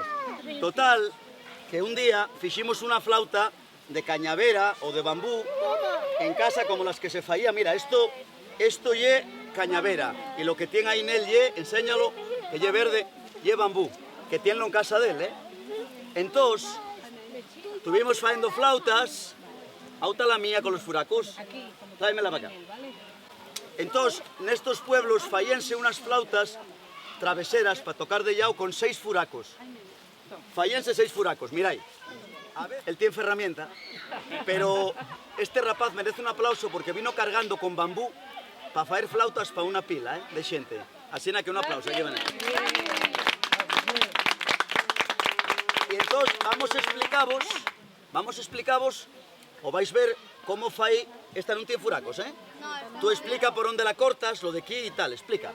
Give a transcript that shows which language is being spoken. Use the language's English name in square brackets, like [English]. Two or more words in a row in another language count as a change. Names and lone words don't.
[Asturian] Total, que un día fiximos una flauta de cañavera o de bambú en casa como las que se faía. Mira, esto lle cañavera y lo que tiene ahí Nel lle, enséñalo, que lle verde, lle bambú, que tiene en casa de él, Entonces, estuvimos faendo flautas, auta la mía con los furacos, tráemela para acá. Entonces, en estos pueblos faíanse unas flautas traveseras para tocar de llau con 6 furacos. Faíanse 6 furacos, mirai. Él tiene herramienta, pero este rapaz merece un aplauso porque vino cargando con bambú para faer flautas para una pila de xente. Así que un aplauso, aquí ven. Y entonces vamos a explicaros, o vais ver cómo fai, esta no tiene furacos, Tú explica por dónde la cortas, lo de aquí y tal, explica.